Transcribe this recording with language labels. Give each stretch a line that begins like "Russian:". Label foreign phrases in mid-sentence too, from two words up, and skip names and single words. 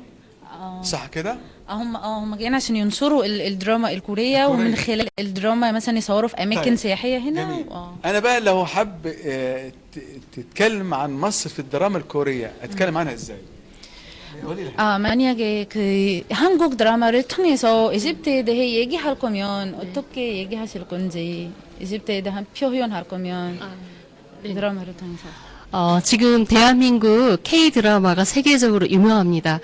Arabic: صح كده؟ هم جايين عشان ينشروا الدراما الكورية ومن خلال الدراما مثلا يصوروا في أماكن سياحية هنا. جميل. أنا بقى لو حب تتكلم عن مصر في الدراما الكورية أتكلم عنها إزاي؟
Korean: 만약에 그 한국 드라마를 통해서 이집트에 대해 얘기할 거면 어떻게 얘기하실 건지 이집트에 대한 표현할 거면 드라마를 통해서. 지금 대한민국 K 드라마가 세계적으로 유명합니다.